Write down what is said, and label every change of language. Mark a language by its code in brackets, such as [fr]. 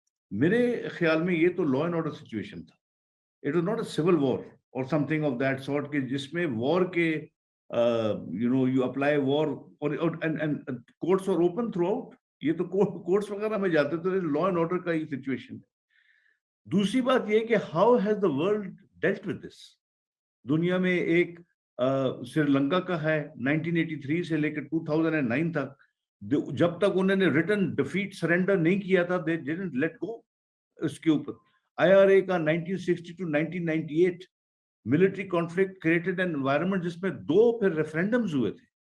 [ur] میرے خیال میں یہ تو لا اینڈ آرڈر سچویشن تھا. [en] it was not a civil war or something of that sort, [ur] کہ جس میں وار کے [en] you apply war and courts are open throughout. [ur] یہ تو courts وغیرہ میں جاتے تو law and order کا ہی situation ہے. دوسری بات یہ کہ [en] how has the world dealt with this. [ur] دنیا میں ایک سری لنکا کا ہے 1983 سے لے کر 2009 تک, جب تک انہوں نے [en] written defeat surrender [ur] نہیں کیا تھا [en] they didn't let go. [ur] اس کے اوپر IRA کا [en] 1960 to 1998 military conflict created an environment [ur] جس میں 2 پھر ریفرینڈمز ہوئے تھے.